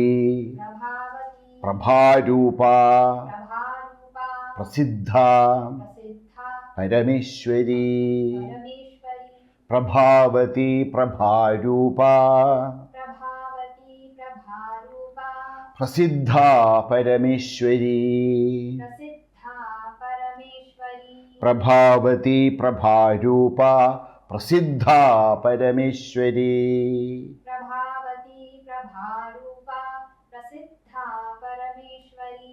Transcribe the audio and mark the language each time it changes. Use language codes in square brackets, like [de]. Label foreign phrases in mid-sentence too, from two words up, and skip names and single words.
[sa] പ്രഭാവതി പ്രഭാരൂപ പ്രഭാരൂപ പ്രസിദ്ധ പ്രസിദ്ധ പരമേശ്വരി പരമേശ്വരി പ്രഭാവതി പ്രഭാരൂപ പ്രഭാവതി പ്രഭാരൂപ प्रसिद्धा परमेश्वरी प्रसिद्धा परमेश्वरी प्रभावती प्रभारूपा प्रसिद्धा परमेश्वरी प्रभावती प्रभारूपा प्रसिद्धा परमेश्वरी